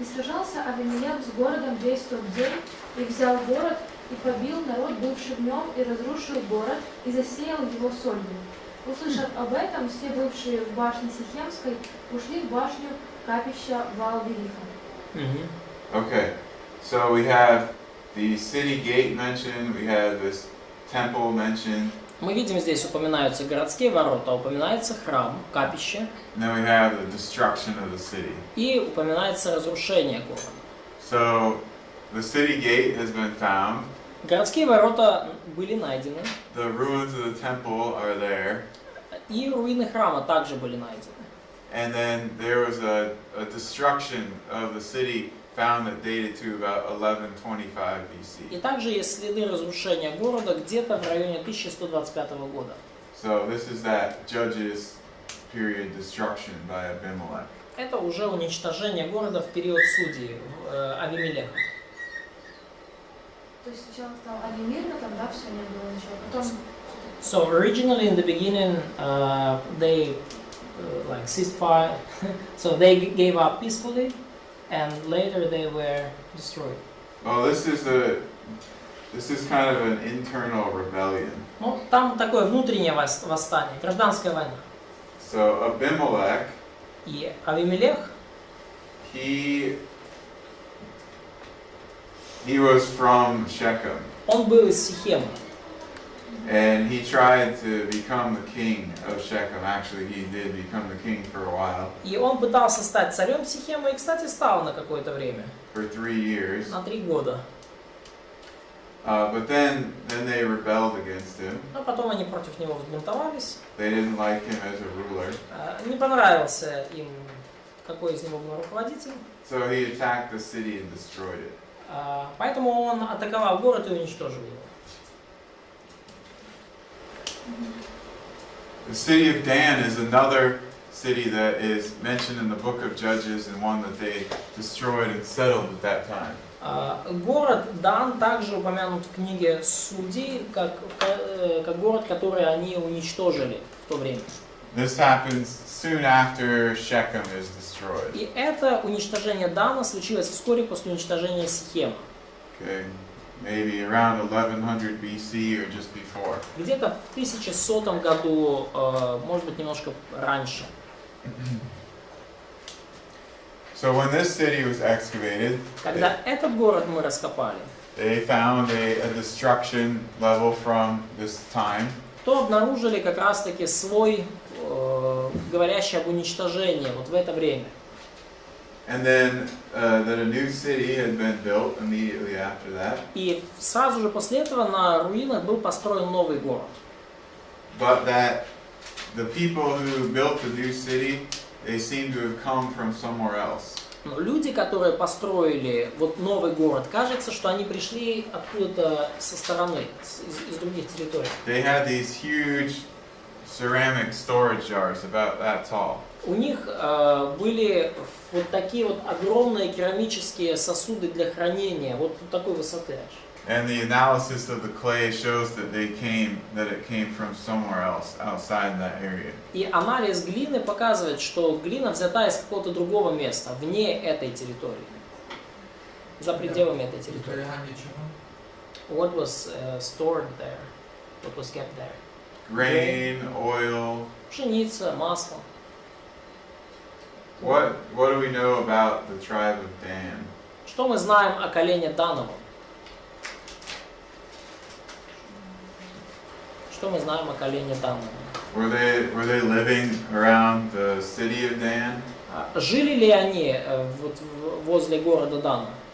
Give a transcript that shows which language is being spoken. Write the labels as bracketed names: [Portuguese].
[Russian] И сражался Авимелех с городом весь тот день, и взял город, и побил народ, бывший в нем, и разрушил город, и засеял его солью. Услышав об этом, все бывшие в башне Сихемской ушли в башню капища Ваал-Вериха. [English] Okay, so we have the city gate mentioned, we have this temple mentioned, [Russian] Мы видим, здесь упоминаются городские ворота, упоминается храм, капище, [English] and then we have the destruction of the city. [Russian] и упоминается разрушение города. [English] So the city gate has been found, [Russian] Городские ворота были найдены, [English] the ruins of the temple are there, [Russian] и руины храма также были найдены. [English] and then there was a destruction of the city found that dated to about 1125 [Russian] И [English] BC. [Russian] также есть следы разрушения города где-то в районе 1125 года. [English] So this is that Judges period destruction by Abimelech. [Russian] Это уже уничтожение города в период судей Авимелеха. То есть сначала стал Авимир, но тогда все не было ничего. Потом [English] So originally in the beginning they like ceased fire, so they gave up peacefully, and later they were destroyed. Well, this is kind of an internal rebellion. [Russian] Ну, там такое внутреннее восстание, гражданская война. [English] So Abimelech, [Russian] И Авимелех, [English] he was from Shechem, [Russian] он был из Сихема. [English] and he tried to become the king of Shechem. Actually, he did become the king for a while, [Russian] И он пытался стать царем Сихема, и, кстати, стал на какое-то время, [English] for 3 years. [Russian] на 3 года. [English] But then they rebelled against him. [Russian] А потом они против него взбунтовались. [English] They didn't like him as a ruler, [Russian] Не понравился им, какой из него был руководитель. [English] so he attacked the city and destroyed it. [Russian] Поэтому он атаковал город и уничтожил его. [English] The city of Dan is another city that is mentioned in the book of Judges and one that they destroyed and settled at that time. [Russian] Город Дан также упомянут в книге Судей, как город, который они уничтожили в то время. [English] This happens soon after Shechem is destroyed. [Russian] И это уничтожение Дана случилось вскоре после уничтожения Сихема. [English] Okay, maybe around 1100 BC or just before. [Russian] Где-то в 1100 году, может быть, немножко раньше. [English] So when this city was excavated, [Russian] Когда этот город мы раскопали, [English] they found a destruction level from this time. [Russian] то обнаружили как раз-таки слой, говорящий об уничтожении вот в это время. [English] And then that a new city had been built immediately after that. [Russian] И сразу же после этого на руинах был построен новый город. [English] But that the people who built the new city, they seem to have come from somewhere else. [Russian] Но люди, которые построили вот новый город, кажется, что они пришли откуда-то со стороны, из других территорий. [English] They had these huge ceramic storage jars about that tall. [Russian] У них были вот такие вот огромные керамические сосуды для хранения, вот такой высоты аж. [English] And the analysis of the clay shows that it came from somewhere else outside that area. [Russian] И анализ глины показывает, что глина взята из какого-то другого места, вне этой территории, за пределами этой территории. [Ukrainian] Зберігання чого? [English] What was stored there? What was kept there? Grain, oil. [Russian] Пшеница, масло. [English] What do we know about the tribe of Dan? [Russian] Что мы знаем о колене Дановом? Что мы знаем о колене Дановом? [English] Were they living around the city of Dan? [Russian] Жили ли они вот возле города Дана?